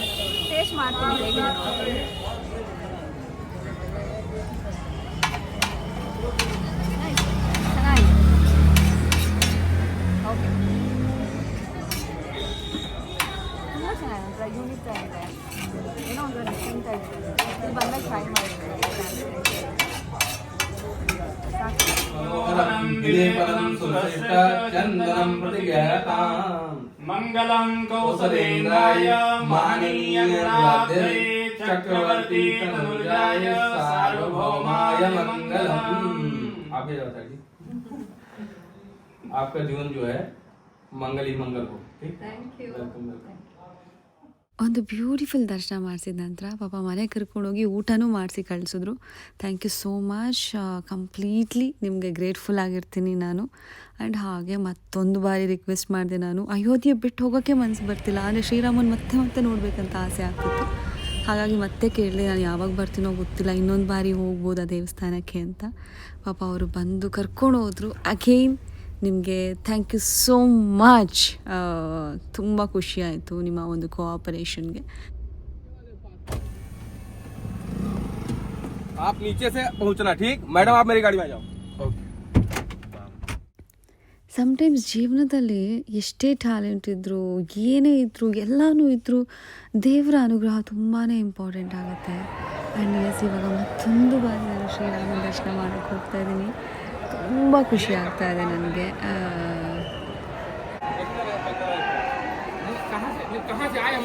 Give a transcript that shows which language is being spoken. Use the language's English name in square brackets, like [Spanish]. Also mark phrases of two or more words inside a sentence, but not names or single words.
[Kannada] ಟೇಸ್ಟ್ ಮಾಡ್ತೀನಿ ಹೇಗಿದೆ. ಚೆನ್ನಾಗಿದೆ. ಓಕೆ, ತುಂಬ ಚೆನ್ನಾಗಿದೆ. ಯೂನಿಕ್ ಆಗಿದೆ. ಏನೋ ಒಂದು ಡಿಫ್ರೆಂಟ್ ಆಗಿದೆ. ಇಲ್ಲಿ ಬಂದಾಗ ಟ್ರೈ ಮಾಡಿದ್ದೀನಿ. [Sanskrit] मंगलम कौसलेन्द्राय महनीय गुणाब्धे चक्रवर्ती तनुजाय सार्वभौमाय मंगलम। [Hindi] आप ये बताइए, आपका जीवन जो है मंगल ही मंगल हो। ठीक, [English] Thank you, welcome welcome. [Kannada] ಒಂದು ಬ್ಯೂಟಿಫುಲ್ ದರ್ಶನ ಮಾಡಿಸಿದ ನಂತರ ಪಾಪ ಮನೆ ಕರ್ಕೊಂಡೋಗಿ ಊಟನೂ ಮಾಡಿಸಿ ಕಳಿಸಿದ್ರು. [English] Thank you so much. [Kannada] ಕಂಪ್ಲೀಟ್ಲಿ ನಿಮಗೆ ಗ್ರೇಟ್ಫುಲ್ ಆಗಿರ್ತೀನಿ ನಾನು. ಆ್ಯಂಡ್ ಹಾಗೆ ಮತ್ತೊಂದು ಬಾರಿ ರಿಕ್ವೆಸ್ಟ್ ಮಾಡಿದೆ ನಾನು, ಅಯೋಧ್ಯೆ ಬಿಟ್ಟು ಹೋಗೋಕ್ಕೆ ಮನಸ್ಸು ಬರ್ತಿಲ್ಲ, ಅಂದರೆ ಶ್ರೀರಾಮನ ಮತ್ತೆ ಮತ್ತೆ ನೋಡಬೇಕಂತ ಆಸೆ ಆಗ್ತಿತ್ತು. ಹಾಗಾಗಿ ಮತ್ತೆ ಕೇಳಿದೆ, ನಾನು ಯಾವಾಗ ಬರ್ತೀನೋ ಗೊತ್ತಿಲ್ಲ, ಇನ್ನೊಂದು ಬಾರಿ ಹೋಗ್ಬೋದು ಆ ದೇವಸ್ಥಾನಕ್ಕೆ ಅಂತ. ಪಾಪ ಅವರು ಬಂದು ಕರ್ಕೊಂಡು ಹೋದರು. ಅಗೇನ್ ನಿಮಗೆ [English] thank you so much. [Kannada] ತುಂಬ ಖುಷಿ ಆಯಿತು ನಿಮ್ಮ ಒಂದು ಕೋಆಪರೇಷನ್ಗೆ. [Hindi] आप नीचे से पहुंचना, ठीक मैडम, आप मेरी गाड़ी में आ जाओ। [Kannada] ಸಮ್ಟೈಮ್ಸ್ ಜೀವನದಲ್ಲಿ ಎಷ್ಟೇ ಟ್ಯಾಲೆಂಟ್ ಇದ್ದರೂ ಏನೇ ಇದ್ದರೂ ಎಲ್ಲನೂ ಇದ್ದರೂ ದೇವರ ಅನುಗ್ರಹ ತುಂಬಾ ಇಂಪಾರ್ಟೆಂಟ್ ಆಗುತ್ತೆ. [English] And yes, [Kannada] ಇವಾಗ ಮತ್ತೊಂದು ಬಾರಿ ನಾನು ಶ್ರೀರಾಮನ ದರ್ಶನ ಮಾಡೋಕ್ಕೆ ಹೋಗ್ತಾ ಇದ್ದೀನಿ. ತುಂಬ ಖುಷಿ ಆಗ್ತಾ ಇದೆ ನನಗೆ. [Hindi] कहाँ से आए हम?